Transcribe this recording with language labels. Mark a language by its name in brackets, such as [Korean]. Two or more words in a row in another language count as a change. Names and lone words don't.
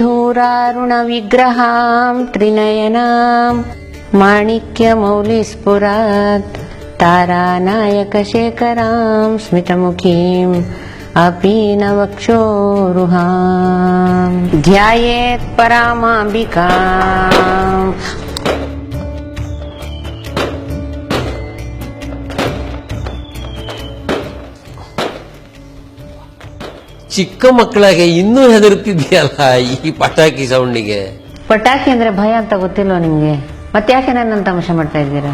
[Sanskrit] कर्पूरारुणविग्रहां त्रिनयनां माणिक्यमौलिस्फुरात् तारानायकशेखरां स्मितमुखीम् अपीनवक्षोरुहां ध्यायेत् परामाम्बिकाम्. [Kannada] ಚಿಕ್ಕ ಮಕ್ಕಳಿಗೆ ಇನ್ನೂ ಹೆದರ್ತಿದ್ಯಲ್ಲ ಈ ಪಟಾಕಿ ಸೌಂಡಿಗೆ. ಪಟಾಕಿ ಅಂದ್ರೆ ಭಯ ಅಂತ ಗೊತ್ತಿಲ್ವಾ ನಿಮ್ಗೆ? ಮತ್ತೆ ಯಾಕೆ ನನ್ನ ತಮಾಷೆ ಮಾಡ್ತಾ ಇದ್ದೀರಾ?